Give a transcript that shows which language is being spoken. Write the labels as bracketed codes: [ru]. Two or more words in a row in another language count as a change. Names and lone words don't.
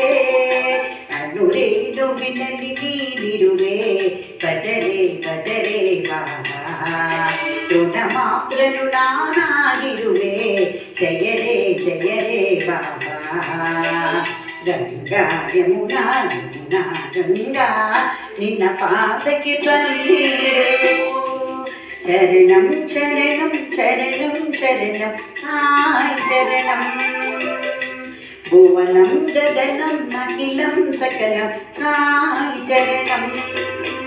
[kn] ಅನುರೇಣುವಿನಲ್ಲಿ ನೀಡಿರುವೆ ಭಜರೆ ಭಜರೆ ಬಾಬಾ. ಋಣ ಮಾತ್ರನು ನಾನಾಗಿರುವೆ ಜಯರೇ ಜಯರೇ ಬಾಬಾ. ಗಂಗಾ ಯಮುನಾ ಯಮುನಾ ಗಂಗಾ ನಿನ್ನ ಪಾದಕ್ಕೆ ಬಂದಿರು. [sa] ಶರಣಂ ಶರಣಂ ಶರಣಂ ಶರಣಂ ಸಾಯಿ ಶರಣಂ. ಭುವನಂ ಗಗನಂ ಅಖಿಲಂ ಸಕಲಂ ಸಾಯಿ ಶರಣಂ.